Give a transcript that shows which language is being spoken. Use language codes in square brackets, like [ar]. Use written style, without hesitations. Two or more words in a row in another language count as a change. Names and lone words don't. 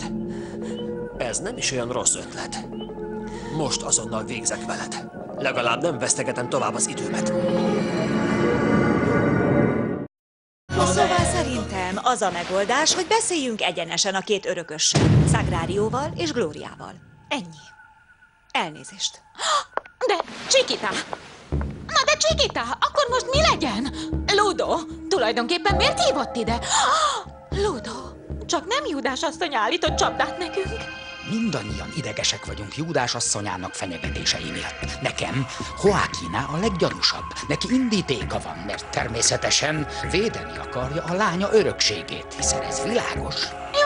[hu] Ez nem is olyan rossz ötlet. Most azonnal végzek veled. Legalább nem vesztegetem tovább az időmet. Szóval szerintem az a megoldás, hogy beszéljünk egyenesen a két örökössel, Sagrarióval és Glóriával. Ennyi. Elnézést. De Chiquita! Na de Chiquita, akkor most mi legyen? Ludo, tulajdonképpen miért hívott ide? Ludo, csak nem Júdás asszony állított csapdát nekünk? Mindannyian idegesek vagyunk Júdás asszonyának fenyegetései miatt. Nekem Joaquina a leggyanúsabb. Neki indítéka van, mert természetesen védeni akarja a lánya örökségét, hiszen ez világos.